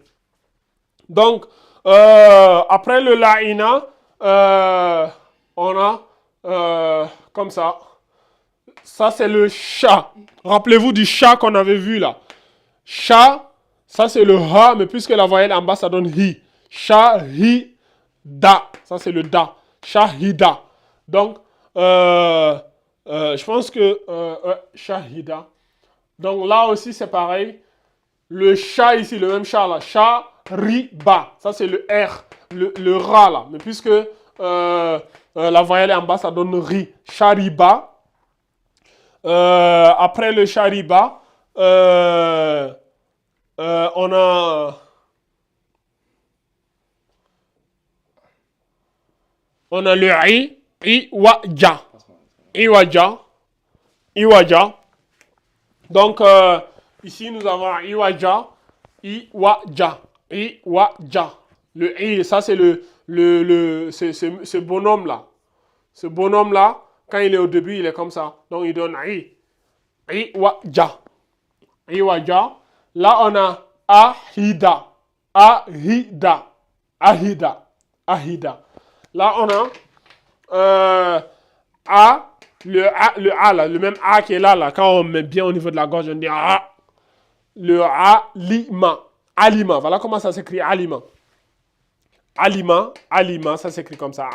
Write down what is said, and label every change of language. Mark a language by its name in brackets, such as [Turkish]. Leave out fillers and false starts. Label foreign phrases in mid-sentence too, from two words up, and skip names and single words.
[French] Donc, après le la-ina, on a comme ça. Ça, c'est le chat. Rappelez-vous du chat qu'on avait vu là. Chat, ça, c'est le ha, mais puisque la voyelle en bas, ça donne hi. Shahida. Ça, c'est le da. Shahida. Donc, je pense que Shahida. Donc là aussi, c'est pareil. Le chat ici, le même chat là. Shariba. Ça, c'est le R. Le ra là. Mais puisque la voyelle est en bas, ça donne ri. Shariba. Après le shariba, on a le i. Iwaja. Iwaja. Iwaja. Donc, ici, nous avons Iwaja. Iwaja. Iwaja. Le i, ça, c'est ce bonhomme-là. Ce bonhomme-là, quand il est au début, il est comme ça. Donc, il donne i. Iwaja. Iwaja. Là, on a ahida. Ahida. Ahida. Ahida. Là, on a le A là, le même A qui est là, quand on met bien au niveau de la gorge, on dit A. Le alima. Alima. Voilà comment ça s'écrit, alima. Alima. Alima, ça s'écrit comme ça.